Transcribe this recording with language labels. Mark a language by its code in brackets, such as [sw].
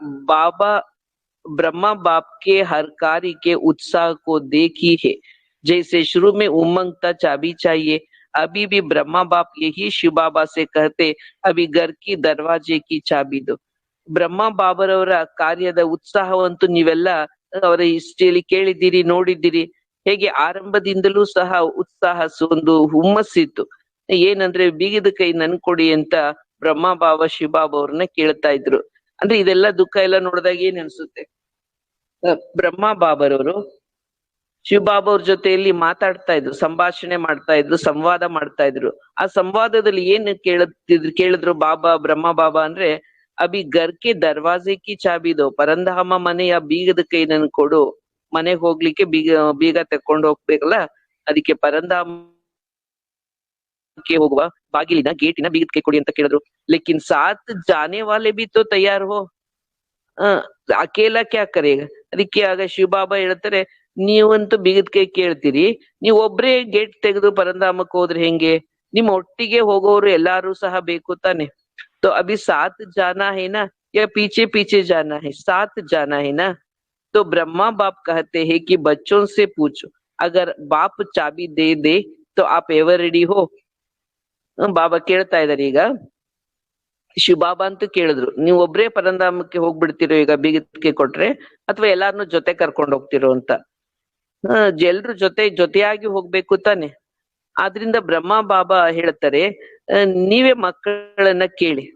[hi] बाबा ब्रह्मा बाप के हर कार्य के उत्साह को देखी है. जैसे शुरू में उमंग था, चाबी चाहिए, अभी भी ब्रह्मा बाप यही शिव बाबा से कहते, अभी घर की दरवाजे की चाबी दो. [kn] ಬ್ರಹ್ಮ ಬಾಬರವರ ಕಾರ್ಯದ ಉತ್ಸಾಹವಂತೂ ನೀವೆಲ್ಲ ಅವರ ಹಿಸ್ಟ್ರಿಯಲ್ಲಿ ಕೇಳಿದ್ದೀರಿ, ನೋಡಿದ್ದೀರಿ. ಹೇಗೆ ಆರಂಭದಿಂದಲೂ ಸಹ ಉತ್ಸಾಹ, ಒಂದು ಹುಮ್ಮಸ್ಸಿತ್ತು. ಏನಂದ್ರೆ ಬೀಗದ ಕೈ ನನ್ ಕೊಡಿ ಅಂತ ಬ್ರಹ್ಮ ಬಾಬಾ ಶಿವಬಾಬಾ ಅವ್ರನ್ನ ಕೇಳ್ತಾ ಇದ್ರು. ಅಂದ್ರೆ ಇದೆಲ್ಲ ದುಃಖ ಎಲ್ಲ ನೋಡಿದಾಗ ಏನ್ ಅನ್ಸುತ್ತೆ, ಬ್ರಹ್ಮ ಬಾಬರವರು ಶಿವಬಾಬಾ ಅವ್ರ ಜೊತೆಯಲ್ಲಿ ಮಾತಾಡ್ತಾ ಇದ್ರು, ಸಂಭಾಷಣೆ ಮಾಡ್ತಾ ಇದ್ರು, ಸಂವಾದ ಮಾಡ್ತಾ ಇದ್ರು. ಆ ಸಂವಾದದಲ್ಲಿ ಏನ್ ಕೇಳಿದ್ರು ಬ್ರಹ್ಮ ಬಾಬಾ ಅಂದ್ರೆ, [hi] ಅಭಿ ಗರ್ಕೆ ದರ್ವಾಜೆ ಕಿ ಚಾಬಿ ದೋ, [kn] ಪರಂಧಾಮ ಮನೆಯ ಬೀಗದ ಕೈ ನನ್ ಕೊಡು, ಮನೆಗ್ ಹೋಗ್ಲಿಕ್ಕೆ ಬೀಗ ತೆಕ್ಕೊಂಡು ಹೋಗ್ಬೇಕಲ್ಲ, ಅದಕ್ಕೆ ಪರಂಧಾಮಕ್ಕೆ ಹೋಗುವ ಬಾಗಿಲಿನ ಗೇಟಿನ ಬೀಗದ ಕೈ ಕೊಡಿ ಅಂತ ಕೇಳಿದ್ರು. [hi] ಲೇಕಿನ್ ಸಾತ್ ಜಾನೆ ವಾಲೆ ಬಿ ತೋ ತಯಾರ್ ಹೋ, ಅಕೇಲ ಕ್ಯಾ ಕರೇಗ. [kn] ಅದಕ್ಕೆ ಆಗ ಶಿವಬಾಬಾ ಹೇಳ್ತಾರೆ, ನೀವಂತೂ ಬೀಗದ ಕೈ ಕೇಳ್ತೀರಿ, ನೀವ್ ಒಬ್ರೇ ಗೇಟ್ ತೆಗೆದು ಪರಂಧಾಮಕ್ಕೆ ಹೋದ್ರೆ ಹೆಂಗೆ? ನಿಮ್ ಒಟ್ಟಿಗೆ ಹೋಗೋರು ಎಲ್ಲಾರು ಸಹ ಬೇಕು ತಾನೆ. [hi] तो अभी साथ जाना है ना, या पीछे पीछे जाना है? साथ जाना है ना. तो ब्रह्मा बाप कहते हैं कि बच्चों से पूछो, अगर बाप चाबी दे दे तो आप एवर रेडी हो. [kn] ಬಾಬಾ ಕೇಳ್ತಾ ಇದಾರೆ, ಈಗ ಶಿವಬಾಬಾ ಅಂತೂ ಕೇಳಿದ್ರು, ನೀವ್ ಒಬ್ರೇ ಪರಂಧಾಮಕ್ಕೆ ಹೋಗ್ಬಿಡ್ತಿರೋ ಈಗ ಬೀಗಕ್ಕೆ ಕೊಟ್ರೆ, ಅಥವಾ ಎಲ್ಲಾರನ್ನು ಜೊತೆ ಕರ್ಕೊಂಡು ಹೋಗ್ತಿರೋ ಅಂತ? ಎಲ್ರು ಜೊತೆಯಾಗಿ ಹೋಗ್ಬೇಕು ತಾನೆ. ಆದ್ರಿಂದ ಬ್ರಹ್ಮ ಬಾಬಾ ಹೇಳ್ತಾರೆ, ನೀವೇ ಮಕ್ಕಳನ್ನ ಕೇಳಿ.